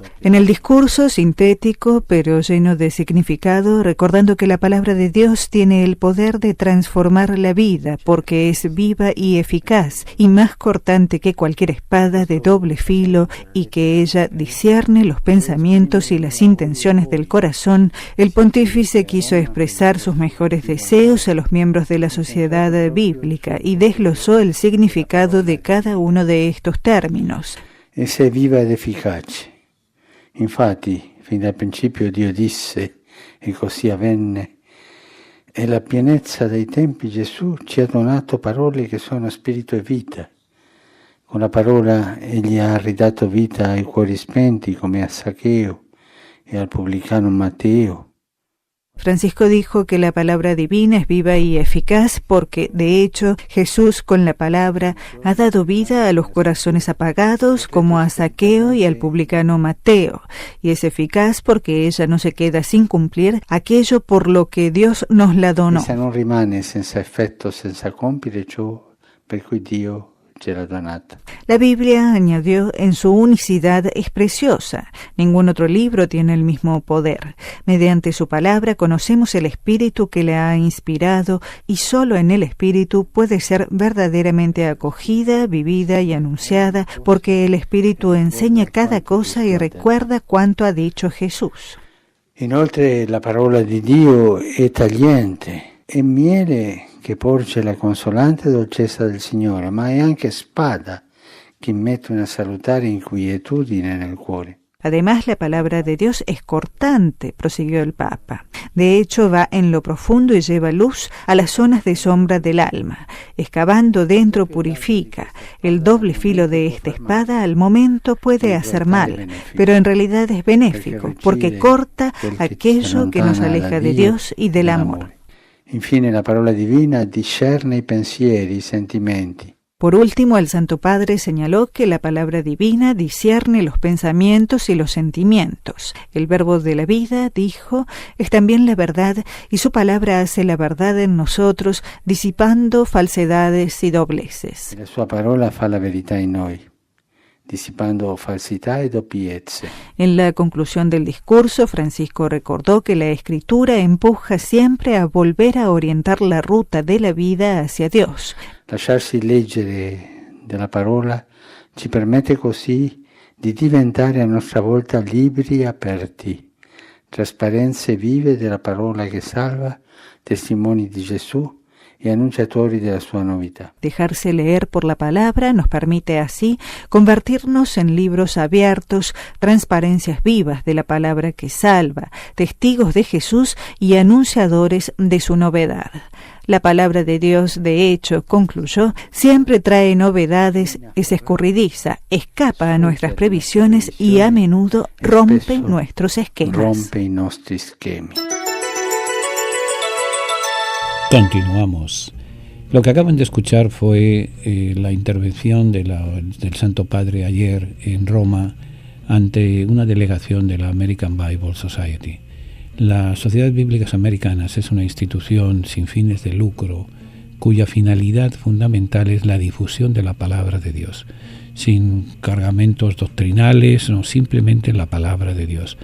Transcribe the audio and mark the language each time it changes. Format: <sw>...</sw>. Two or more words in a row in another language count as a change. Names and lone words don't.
<es>En el discurso sintético pero lleno de significado, recordando que la palabra de Dios tiene el poder de transformar la vida porque es viva y eficaz y más cortante que cualquier espada de doble filo, y que ella discierne los pensamientos y las intenciones del corazón, el pontífice quiso expresar sus mejores deseos a los miembros de la sociedad bíblica y desglosó el significado de cada uno de estos términos.</es> <it>Essa è viva ed efficace. Infatti, fin dal principio Dio disse, e così avvenne, e la pienezza dei tempi Gesù ci ha donato parole che sono spirito e vita. Con la parola egli ha ridato vita ai cuori spenti come a Zaccheo e al pubblicano Matteo.</it> <es>Francisco dijo que la palabra divina es viva y eficaz porque, de hecho, Jesús con la palabra ha dado vida a los corazones apagados como a Zaqueo y al publicano Mateo, y es eficaz porque ella no se queda sin cumplir aquello por lo que Dios nos la donó.</es> <it>Essa non rimane senza effetto, senza compiere ciò per cui Dio ce l'ha donata.</it> <es>La Biblia, añadió, en su unicidad es preciosa. Ningún otro libro tiene el mismo poder. Mediante su palabra conocemos el espíritu que le ha inspirado, y solo en el espíritu puede ser verdaderamente acogida, vivida y anunciada, porque el espíritu enseña cada cosa y recuerda cuanto ha dicho Jesús.</es> <it>Inoltre la parola di Dio è tagliente, è miele che porge la consolante dolcezza del Signore, ma è anche spada che mette una salutare inquietudine nel cuore.</it> <es>Además, la palabra de Dios es cortante, prosiguió el Papa. De hecho, va en lo profundo y lleva luz a las zonas de sombra del alma. Excavando dentro purifica. El doble filo de esta espada al momento puede hacer mal, pero en realidad es benéfico, porque corta aquello que nos aleja de Dios y del amor.</es> <it>Infine la parola divina discerne i pensieri, i sentimenti.</it> <es>Por último, el Santo Padre señaló que la palabra divina discierne los pensamientos y los sentimientos. El verbo de la vida, dijo, es también la verdad, y su palabra hace la verdad en nosotros, disipando falsedades y dobleces.</es> <it>La sua parola fa la verità in noi, disipando falsità e doppiezze.</it> <es>En la conclusión del discurso, Francisco recordó que la Escritura empuja siempre a volver a orientar la ruta de la vida hacia Dios.</es> <it>Lasciarsi leggere della parola ci permette così di diventare a nostra volta libri aperti, trasparenze vive della parola che salva, testimoni di Gesù</it> <es>y anunciatori de la</es> <it>sua novità.</it> <es>Dejarse leer por la palabra nos permite así convertirnos en libros abiertos, transparencias vivas de la palabra que salva, testigos de Jesús y anunciadores de su novedad. La palabra de Dios, de hecho, concluyó, siempre trae novedades, es escurridiza, escapa a nuestras previsiones y a menudo rompe nuestros esquemas.</es> <it>Rompe i nostri schemi.</it> <es>Continuamos. Lo que acaban de escuchar fue la intervención del Santo Padre ayer en Roma ante una delegación de la American Bible Society. Las Sociedades Bíblicas Americanas es una institución sin fines de lucro cuya finalidad fundamental es la difusión de la palabra de Dios, sin cargamentos doctrinales, no, simplemente la palabra de Dios.</es>